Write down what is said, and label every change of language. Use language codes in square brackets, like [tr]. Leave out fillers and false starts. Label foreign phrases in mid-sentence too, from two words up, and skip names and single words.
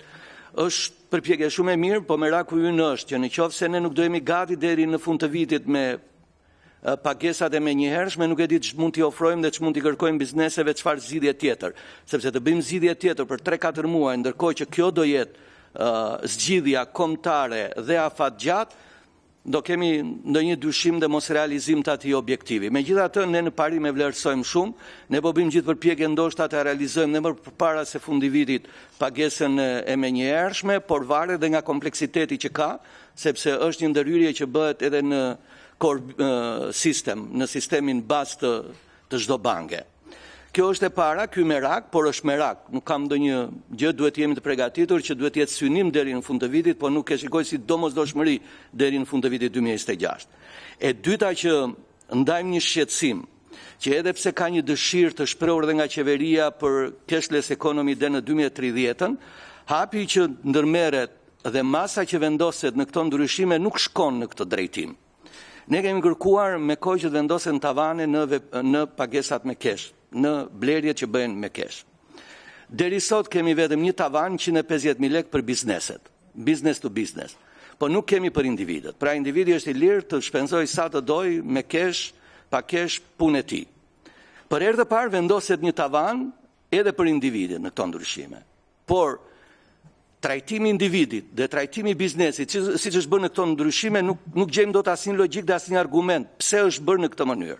[sq] Është përpjekje shumë e mirë, po meraku ynë është që në qoftë se ne nuk do jemi gati deri në fund të vitit me pagesat e menjëhershme, nuk e di ç'mund t'i ofrojmë dhe ç'mund t'i kërkojmë bizneseve çfarë zgjidhje tjetër, sepse të bëjmë zgjidhje tjetër për 3-4 muaj, ndërkohë që kjo do jetë zgjidhja kombëtare dhe afatgjatë, do kemi ndonjë dyshim dhe mos realizim të atij objektivi. Megjithatë, ne në parim e vlerësojmë shumë, ne po bëjmë gjithë përpjekje ndoshta të realizojmë ne më përpara se fundi vitit pagesën e menjëhershme, por varet dhe nga kompleksiteti që ka, sepse është një ndërhyrje që bëhet edhe në [en] core system, [sq] në sistemin bazë të çdo banke. Kjo është e para, ky merak, por është merak. Nuk kam ndonjë gjë, duhet jemi të përgatitur që duhet jetë synim deri në fund të vitit, por nuk e shikoj si domosdoshmëri deri në fund të vitit 2026. E dyta që ndajmë një shqetësim, që edhe pse ka një dëshirë të shprehur dhe nga qeveria për [en] cashless economy [sq] dhe në 2030-ën, hapi që ndërmerret dhe masa që vendoset në këto ndryshime nuk shkon në këtë drejtim. Ne kemi kërkuar me kohë që të vendosen tavane në pagesat me kesh, në blerjet që bëhen me kesh. Deri sot kemi vetëm një tavan 150.000 lekë për bizneset, [en] business to business, [sq] po nuk kemi për individët. Pra individi është i lirë të shpenzoj sa të doj me kesh, pa kesh, punë e tij. Për herë të parë vendoset një tavan edhe për individin në këto ndryshime. Por trajtimi individit dhe trajtimi biznesit, siç është bërë në këto ndryshime, nuk gjejmë dot asnjë logjik dhe asnjë argument pse është bërë në këtë mënyrë.